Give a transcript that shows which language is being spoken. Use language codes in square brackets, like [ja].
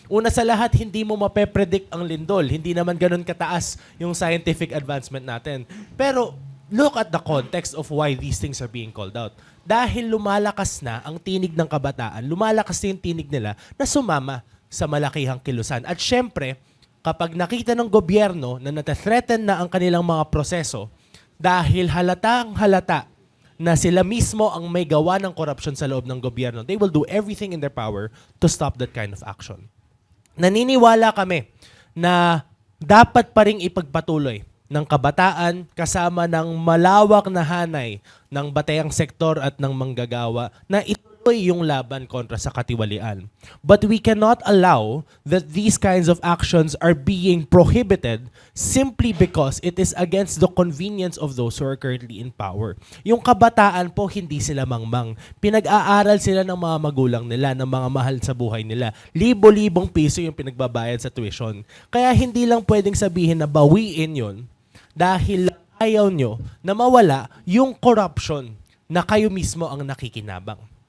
[tl] Una sa lahat, hindi mo mapepredict ang lindol. Hindi naman ganun kataas yung scientific advancement natin. [en] Pero look at the context of why these things are being called out. [tl] Dahil lumalakas na ang tinig ng kabataan, lumalakas na yung tinig nila na sumama sa malakihang kilusan. At syempre, kapag nakita ng gobyerno na natathreaten na ang kanilang mga proseso, dahil halatang halata na sila mismo ang may gawa ng korupsyon sa loob ng gobyerno, [en] they will do everything in their power to stop that kind of action. [tl] Naniniwala kami na dapat pa ring ipagpatuloy ng kabataan kasama ng malawak na hanay ng batayang sektor at ng manggagawa na ituloy yung laban kontra sa katiwalian. [en] But we cannot allow that these kinds of actions are being prohibited simply because it is against the convenience of those who are currently in power. [tl] Yung kabataan po, hindi sila mangmang. Pinag-aaral sila ng mga magulang nila, ng mga mahal sa buhay nila. Libo-libong piso yung pinagbabayad sa tuition. Kaya hindi lang pwedeng sabihin na bawiin yun dahil ayaw nyo na mawala yung corruption na kayo mismo ang nakikinabang.